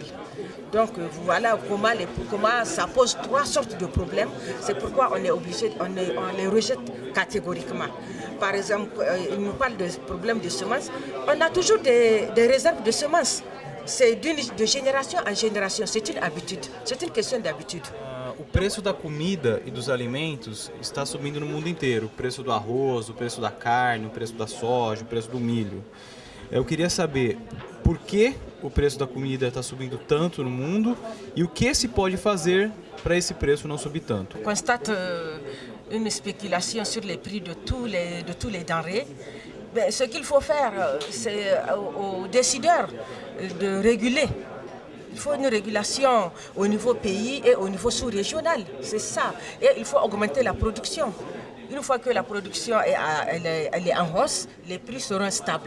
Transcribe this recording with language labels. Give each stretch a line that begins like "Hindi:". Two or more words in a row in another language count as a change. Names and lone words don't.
French: Donc voilà comment ça pose trois sortes de problèmes. C'est pourquoi on est obligé, on les rejette catégoriquement. Par exemple, il nous parle de problèmes de semences. On a toujours des réserves de semences. C'est de génération en génération. C'est une habitude. C'est une question d'habitude.
Portuguese: O preço da comida e dos alimentos está subindo no mundo inteiro. O preço do arroz, o preço da carne, o preço da soja, o preço do milho. Eu queria saber por que o preço da comida está subindo tanto no mundo e o que se pode fazer para esse preço não subir tanto.
French: On constate une spéculation sur les prix de tous les denrées. Ben, ce qu'il faut faire, c'est aux décideurs de réguler. Il faut une régulation au niveau pays et au niveau sous-régional, c'est ça. Et il faut augmenter la production. Une fois que la production elle est en hausse, les prix seront stables.